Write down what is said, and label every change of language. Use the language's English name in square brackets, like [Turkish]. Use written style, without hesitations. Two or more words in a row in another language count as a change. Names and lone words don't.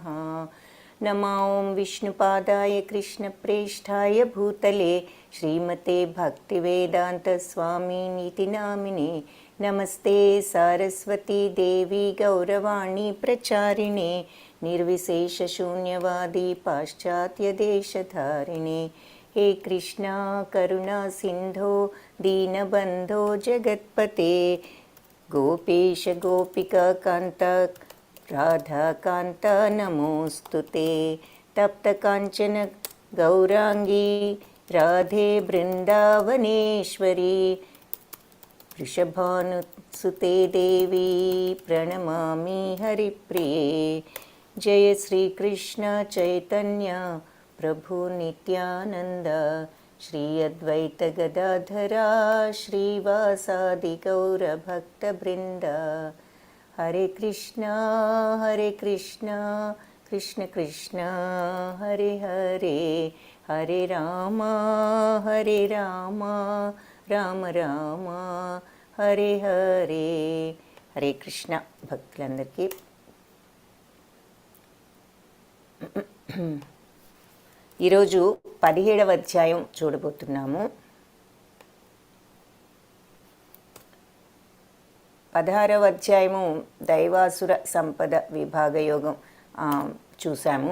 [Sanskrit] నమో ఓం విష్ణుపాదాయ కృష్ణప్రేష్ఠాయ భూతలే శ్రీమతే భక్తివేదాంతస్వామినితి నామినే. నమస్తే సారస్వతీ దేవి గౌరవాణి ప్రచారిణే నిర్విశేషశూన్యవాది పాశ్చాత్యదేశధారిణే. हे कृष्णा करुणा सिंधो दीनबंधो जगत्पते गोपेश गोपिका कांत राधा कांत नमोस्तुते. तप्त कांचन गौरांगी राधे बृंदावनेश्वरी वृषभानुसुते देवी प्रणमामि हरिप्रिये. जय श्री कृष्ण चैतन्य प्रभु नित्यानंद श्री अद्वैत गदाधरा श्रीवासादि गौर भक्त वृंद. हरे कृष्णा कृष्ण कृष्ण हरे हरे हरे राम राम राम हरे हरे. हरे कृष्ण [Telugu] భక్తులందరికీ ఈరోజు 17వ అధ్యాయం చూడబోతున్నాము. 16వ అధ్యాయము దైవాసుర సంపద విభాగయోగం చూసాము.